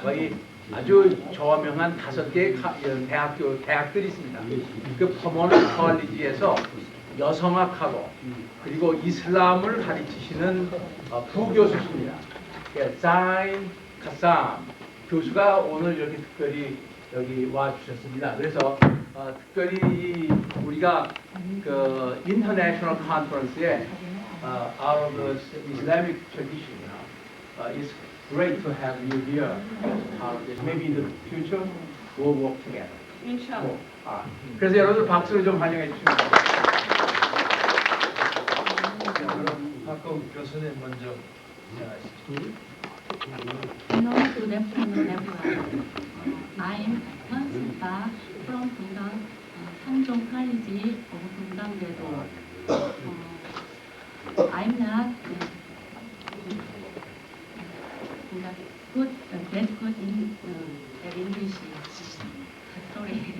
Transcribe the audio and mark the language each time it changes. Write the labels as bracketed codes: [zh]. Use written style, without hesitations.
[ko] 거기 아주 저명한 5개의 대학들이 있습니다. 그 포모나 칼리지에서 여성학하고 그리고 이슬람을 가르치시는 부교수십니다. 자인 카삼 교수가 오늘 이렇게 특별히 여기 와 주셨습니다. 그래서 특별히 우리가 그 인터내셔널 컨퍼런스에 [en] out of the Islamic tradition, it's great to have you here as part of this. Maybe in the future we'll work together. [ar] Inshallah. [ko] 그래서 여러분들 박수로 좀 환영해 주시면 박공 교수님 먼저 시작하시죠. [en] Hello, good afternoon, everyone. I am Hansupa from Bungang, Samjong College of Bungang-daedo. I'm not that good in English. Sorry.